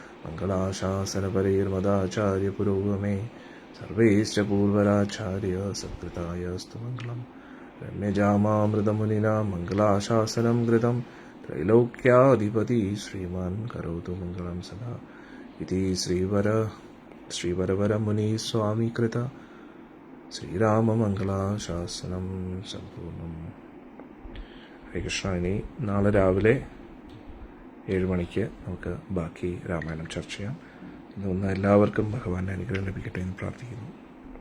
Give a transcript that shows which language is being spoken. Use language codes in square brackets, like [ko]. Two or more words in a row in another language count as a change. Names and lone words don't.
[sa] मङ्गलाशासनपरेर्मदाचार्यपुरोगमे सर्वैश्च पूर्वराचार्य सत्कृतायस्तु मङ्गलम् रम्यजामामृतमुनिना मङ्गलाशासनं कृतं त्रैलोक्याधिपति श्रीमान् करोतु मङ्गलं सदा इति श्रीवरवरमुनिस्वामीकृत श्रीराममङ्गलाशासनं सम्पूर्णम्. [ml] ഹരേ കൃഷ്ണ. ഇനി നാളെ രാവിലെ 7 മണിക്ക് നമുക്ക് ബാക്കി രാമായണം ചർച്ച ചെയ്യാം. ഇന്ന് എല്ലാവർക്കും ഭഗവാന്റെ അനുഗ്രഹം ലഭിക്കട്ടെ എന്ന് പ്രാർത്ഥിക്കുന്നു.